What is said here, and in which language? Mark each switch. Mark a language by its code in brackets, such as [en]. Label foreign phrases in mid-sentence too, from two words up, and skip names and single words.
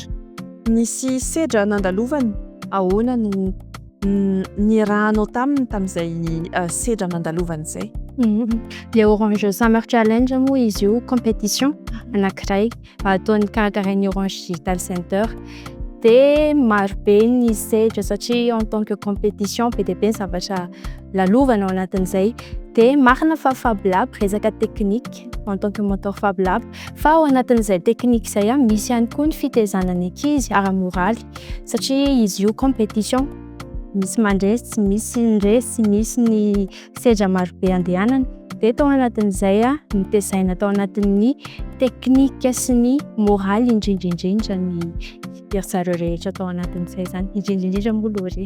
[mg] Nisy sedra nandalovany ahoana no nirahanao tamin'izay sedra nandalovany izay. Le Orange Summer Challenge moa izy io compétition anankiray ataon'ny karakarain'ny Orange Digital Center. Dia maro be ny sedra satria [fr] en tant que [mg] compétition be dia be ny zavatra lalovana ao anatin'izay dia marina fa Fab Lab resaka technique [fr] en tant que mentor [mg] Fab Lab fa ao anatin'izay technique izay misy ihany koa ny fitaizana ny ankizy ara-moraly satria izy io compétition misy mandresy misy ndresy misy ny sedra maro be andehanana dia tao anatin'izay nitezaina tao anatin'ny teknika sy ny moraly indrindrindrindra ny ierzareo rehetra tao anatin'izay zany indrindrindrindra moa Lori.